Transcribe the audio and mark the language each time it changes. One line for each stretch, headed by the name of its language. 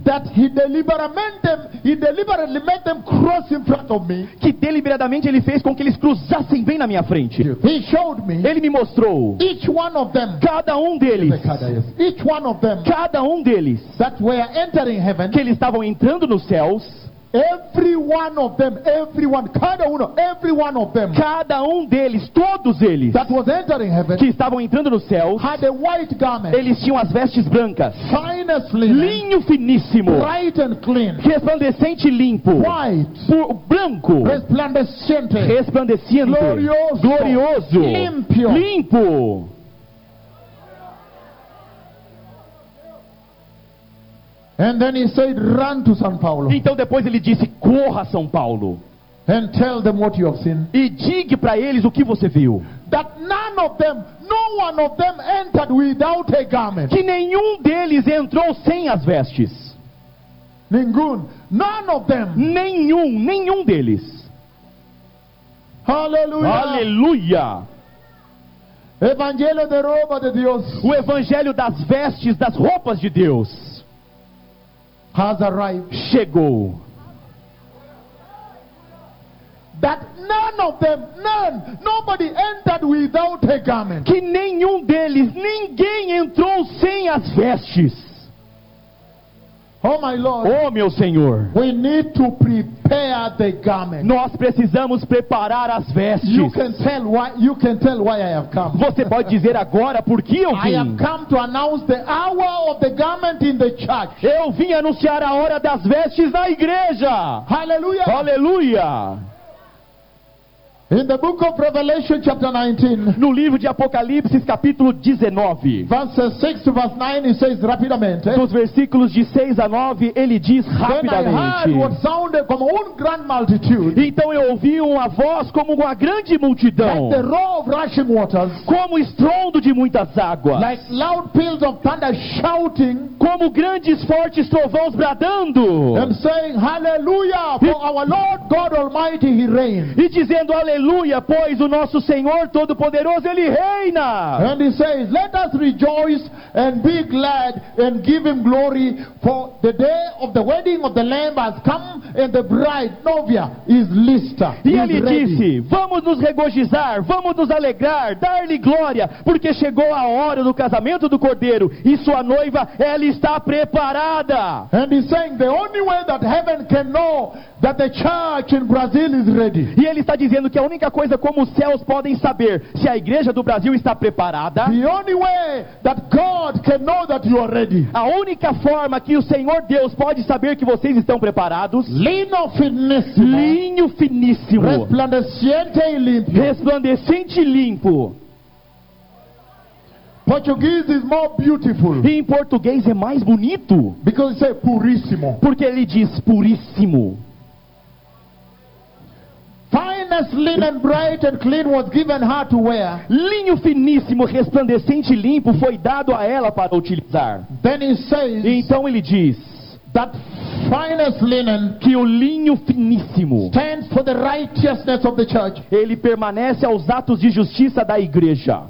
English: that he deliberately made them cross in front of me.
Portuguese: Que deliberadamente ele fez com que eles cruzassem bem na minha frente.
English: He showed me.
Portuguese: Ele me mostrou.
English: Each one of them.
Portuguese: Cada um deles.
English: Each one of them.
Portuguese: Cada um deles.
English: That were entering heaven.
Portuguese: Que eles estavam entrando nos céus.
English: Every one of them. Everyone.
Portuguese: Cada um.
English: Every one of them.
Portuguese: Cada um deles. Todos eles.
English: That was entering heaven.
Portuguese: Que estavam entrando nos céus.
English: Had a white garment.
Portuguese: Eles tinham as vestes brancas.
English: Finest linen.
Portuguese: Linho finíssimo.
English: Bright and clean.
Portuguese: Resplandecente e limpo.
English: White.
Portuguese: Branco. Resplandecente. Resplandecente. Glorioso. Glorioso. Limpo. Limpo.
English: And then he said, "Run to São Paulo."
Portuguese: Então depois ele disse, corra São Paulo.
English: And tell them what you have seen.
Portuguese: E diga para eles o que você viu.
English: That none of them, no one of them entered without a garment.
Portuguese: Que nenhum deles entrou sem as vestes.
English: Ningún, none of them.
Portuguese: Nenhum deles. Aleluia. Aleluia. Evangelho da roupa de Deus. O evangelho das vestes, das roupas de Deus.
English: Has arrived.
Portuguese: Chegou.
English: That none of them, none, nobody entered without a garment.
Portuguese: Que nenhum deles, ninguém entrou sem as vestes.
English: Oh my Lord.
Portuguese: Oh meu Senhor.
English: We need to prepare the garment.
Portuguese: Nós precisamos preparar as vestes.
English: You can tell why I have come.
Portuguese: Você pode dizer agora por que eu vim?
English: I have come to announce the hour of the garment in the church.
Portuguese: Eu vim anunciar a hora das vestes na igreja.
English: Hallelujah.
Portuguese: Hallelujah.
English: In the book of Revelation chapter 19.
Portuguese: No livro de Apocalipse, capítulo 19.
English: Verses 6 to verse 9, it says rapidamente.
Portuguese: Dos versículos de 6 a 9, ele diz rapidamente.
English: Then I heard what sounded
Portuguese: como um grande
English: multitude.
Portuguese: Então eu ouvi uma voz como uma grande multidão.
English: Like the roar of rushing waters.
Portuguese: Como estrondo de muitas águas.
English: Like loud peals of thunder shouting.
Portuguese: Como grandes fortes trovões bradando.
English: And saying hallelujah for our Lord God Almighty he reigns.
Portuguese: E dizendo aleluia, pois o nosso Senhor Todo-Poderoso, Ele reina.
English: And he says, let us rejoice and be glad and give him glory, for the day of the wedding of the Lamb has come and the bride, novia, is lista.
Portuguese: E ele disse, vamos nos regozijar, vamos nos alegrar, dar-lhe glória, porque chegou a hora do casamento do Cordeiro, e sua noiva, ela está preparada.
English: And he's saying, the only way that heaven can know that the church in Brazil is ready.
Portuguese: E ele está dizendo que a única coisa como os céus podem saber se a igreja do Brasil está preparada.
English: The only way that God can know that you are ready.
Portuguese: A única forma que o Senhor Deus pode saber que vocês estão preparados. Lino finíssimo. Linho finíssimo. Resplandecente e limpo. Resplandecente e limpo.
English: Portuguese is more beautiful.
Portuguese: E em português é mais bonito.
English: Because it says puríssimo.
Portuguese: Porque ele diz puríssimo.
English: Finest linen, bright and clean, was given her to wear.
Portuguese: Linho finíssimo, resplandecente e limpo foi dado a ela para utilizar.
English: Then he says,
Portuguese: e então ele diz,
English: that finest linen,
Portuguese: que o linho finíssimo,
English: stands for the righteousness of the church.
Portuguese: Ele permanece aos atos de justiça da igreja.